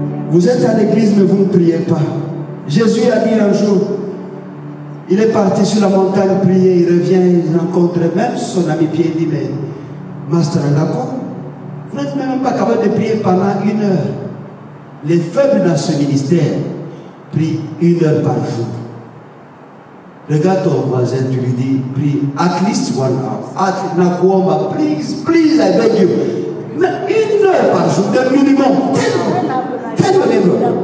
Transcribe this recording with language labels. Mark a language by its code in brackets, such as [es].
[fr] Vous êtes à l'église mais vous ne priez pas. Jésus a dit un jour, il est parti sur la montagne prier, il revient, il rencontre même son ami Pierre, il dit, mais Master, d'accord, vous n'êtes même pas capable de prier pendant 1 heure. Les faibles dans ce ministère prient 1 heure par jour. Regarde ton voisin, tu lui dis, prie [en] at least 1 hour. Nakuoma, please, please, I beg you. [fr] Mais 1 heure par jour, le minimum. [en] Tell your neighbor.